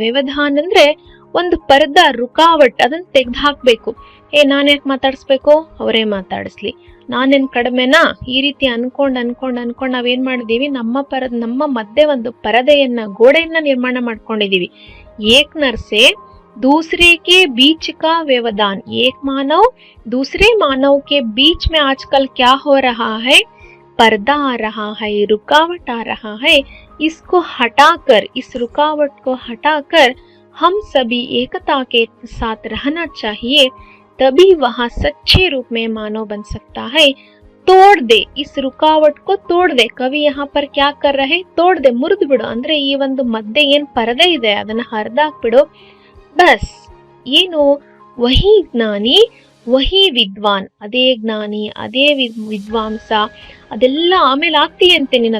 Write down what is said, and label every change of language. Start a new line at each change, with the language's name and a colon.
Kannada: ವ್ಯವಧಾನ್ ಅಂದ್ರೆ ಒಂದು ಪರ್ದ, ರುಕಾವಟ್, ಅದನ್ನ ತೆಗೆದು ಹಾಕ್ಬೇಕು. ನಾನ್ ಯಾಕೆ ಮಾತಾಡಿಸ್ಬೇಕು, ಅವರೇ ಮಾತಾಡಿಸ್ಲಿ, ನಾನೇನ್ ಕಡಿಮೆನಾ? ಈ ರೀತಿ ಅನ್ಕೊಂಡ್ ನಾವೇನ್ ಮಾಡಿದೀವಿ, ನಮ್ಮ ಮಧ್ಯೆ ಒಂದು ಪರದೆಯನ್ನ, ಗೋಡೆಯನ್ನ ನಿರ್ಮಾಣ ಮಾಡ್ಕೊಂಡಿದೀವಿ.
Hindi: ಏಕ್ ನರ್ಸೆ दूसरे के बीच का व्यवधान. एक मानव दूसरे मानव के बीच में आजकल क्या हो रहा है? पर्दा आ रहा है, रुकावट आ रहा है. इसको हटाकर, इस रुकावट को हटाकर हम सभी एकता के साथ रहना चाहिए. तभी वह सच्चे रूप में मानव बन सकता है. तोड़ दे, इस रुकावट को तोड़ दे. कवि यहाँ पर क्या कर रहे? तोड़ दे,
Kannada: ಮುರಿದು ಬಿಡು. ಅಂದ್ರೆ ಈ ಒಂದು ಮಧ್ಯೆ ಏನ್ ಪರದೆ ಇದೆ ಅದನ್ನ ಹರಿದಾಕ್ಬಿಡು.
Hindi: ಬಸ್
Kannada: ಏನು?
Hindi: ವಹಿ ಜ್ಞಾನಿ ವಹಿ ವಿದ್ವಾನ್.
Kannada: ಅದೇ ಜ್ಞಾನಿ, ಅದೇ ವಿದ್ವಾಂಸ, ಅದೆಲ್ಲ ಆಮೇಲೆ ಆಗ್ತೀಯಂತೆ ನೀನು.